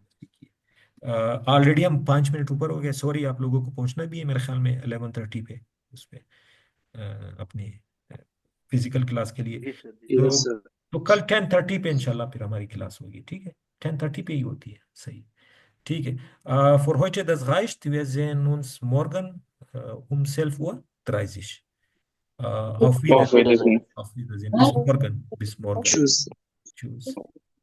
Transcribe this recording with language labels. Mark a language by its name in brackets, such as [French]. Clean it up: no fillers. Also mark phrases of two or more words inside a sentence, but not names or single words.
[Hindi] ऑलरेडी हम 5 मिनट ऊपर हो गए, सॉरी। आप लोगों को पहुंचना भी है मेरे ख्याल में 11:30 पे उस पे अपनी फिजिकल क्लास के लिए। जी सर जी तो [English] Yes, sir. [Hindi] तो कल 10:30 पे इंशाल्लाह फिर हमारी क्लास होगी, ठीक है। 10:30 पे ही होती है, सही, ठीक है। [German] Für heute das reicht. Wir sehen uns morgen um 11:30 Uhr. Auf Auf Wiedersehen. Wiedersehen. Auf Wiedersehen. Bis morgen. Bis morgen. Tschüss. Tschüss.